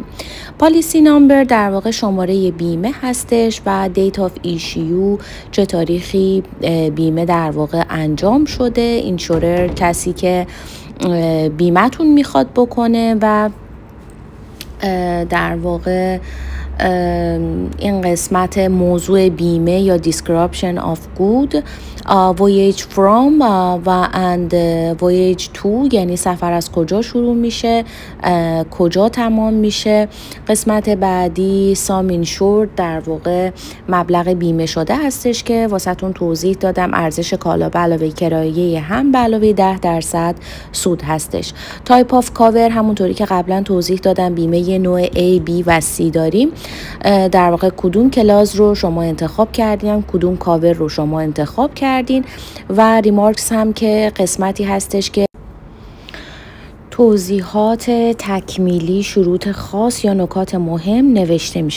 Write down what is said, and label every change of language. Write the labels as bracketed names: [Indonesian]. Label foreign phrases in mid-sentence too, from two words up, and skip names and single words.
[English] policy number [Persian] در واقع شماره بیمه هستش و [English] date of issue, [Persian] چه تاریخی بیمه در واقع انجام شده، اینشورر کسی که بیمه‌تون میخواد بکنه و در واقع این قسمت موضوع بیمه یا [English] description of good، voyage from [Persian] و [English] and voyage to، [Persian] یعنی سفر از کجا شروع میشه، کجا تمام میشه. قسمت بعدی [English] sum insured، [Persian] در واقع مبلغ بیمه شده هستش که واسهتون توضیح دادم، ارزش کالا به علاوه کرایه هم به علاوه 10% سود هستش. [English] type of cover، [Persian] همونطوری که قبلا توضیح دادم بیمه نوع A، B و C داریم. در واقع کدوم کلاس رو شما انتخاب کردین، کدوم کاور رو شما انتخاب کردین و ریمارکس هم که قسمتی هستش که توضیحات تکمیلی، شروط خاص یا نکات مهم نوشته میشه.